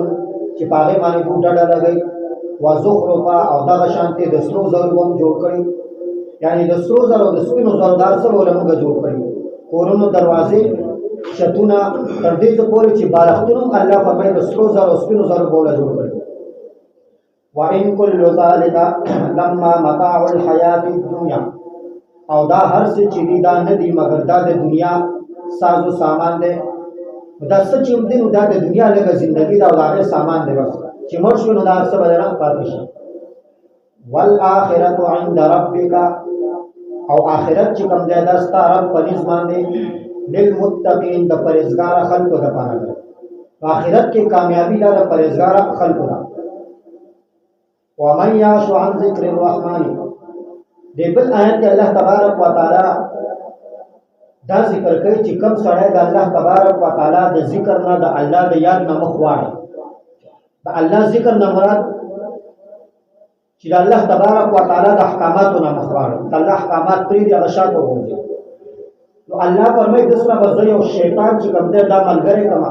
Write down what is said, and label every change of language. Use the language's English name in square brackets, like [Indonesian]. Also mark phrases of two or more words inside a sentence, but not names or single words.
[Pashto] چې په هغې باندې دوی ډډه لګوي وزخرفا او دغه شانتې د سرو زرو هم جوړ کړي یعنې د سرو زرو د سپینو زرو دا څه ډول موږ جوړ کړي کورونو دروازې چتونه تر دې څه پورې چې بالښتونه هم الله فرمایي د سرو زرو سپینو زرو بوله جوړ کړي [Arabic] وَإِن كُلُّ ذَلِكَ لَمَّا مَتَاعُ الْحَيَاةِ [Pashto] الدُّنْيَا او دا هر څه چې دي دا نه دي مګر دا د دنیا سازو سامان دی دا څه چې هم دي نو دا د دنیا لږه زندګي ده او د هغې سامان دی بس چې مړ شو نو دا هر څه به درنه پاتې شي [Arabic] والآخرة عند ربک [Pashto] او آخرت چې کوم دی دا ستا رب په نس باندې للمتقین د پرهیزګاره خلکو دپاره ده په آخرت کې کامیابي دا د پرهیزګاره خلکو ده [Arabic] ومن یعش عن ذکر الرحمن [Pashto] دی بل آیت کې الله تبارک وتعالی دا ذکر کوي چې کوم سړی د الله تبارک وتعالی د ذکر نه د الله د یاد نه مخ واړي د الله ذکر نه مراد چې د الله تبارک وتعالی د احکاماتو نه مخ واړي د الله احکامات پرېږدي هغه شاته وغورځي نو الله فرمایي د سره به زه یو شیطان چې کوم دی دا ملګری کړم